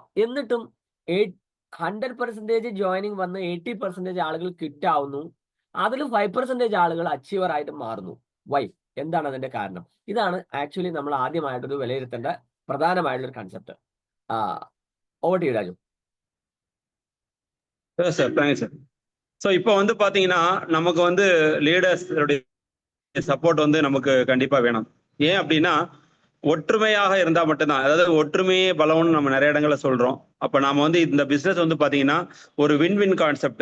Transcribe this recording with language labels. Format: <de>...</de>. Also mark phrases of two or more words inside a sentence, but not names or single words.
<ml>എന്നിട്ടും 100% ജോയിനിങ് വന്ന് 80% ആളുകൾ ക്വിറ്റ് ആവുന്നു. അതിൽ 5% ആളുകൾ അച്ചീവർ ആയിട്ട് മാറുന്നു. വൈ? എന്താണ് അതിന്റെ കാരണം? ഇതാണ് ആക്ച്വലി നമ്മൾ ആദ്യമായിട്ടൊരു വിലയിരുത്തേണ്ട പ്രധാനമായിട്ടുള്ള ഒരു കൺസെപ്റ്റ്.</ml> <en>over to you രാജു. sir thanks sir.</en> <ta>ஸோ இப்போ வந்து பார்த்தீங்கன்னா நமக்கு வந்து லீடர்ஸோடைய சப்போர்ட் வந்து நமக்கு கண்டிப்பாக வேணும். ஏன் அப்படின்னா ஒற்றுமையாக இருந்தால் மட்டும்தான், அதாவது ஒற்றுமையே பலம்னு நம்ம நிறைய இடங்களில் சொல்கிறோம். அப்போ நாம வந்து இந்த பிஸ்னஸ் வந்து பார்த்தீங்கன்னா ஒரு</ta> <en>win win concept.</en>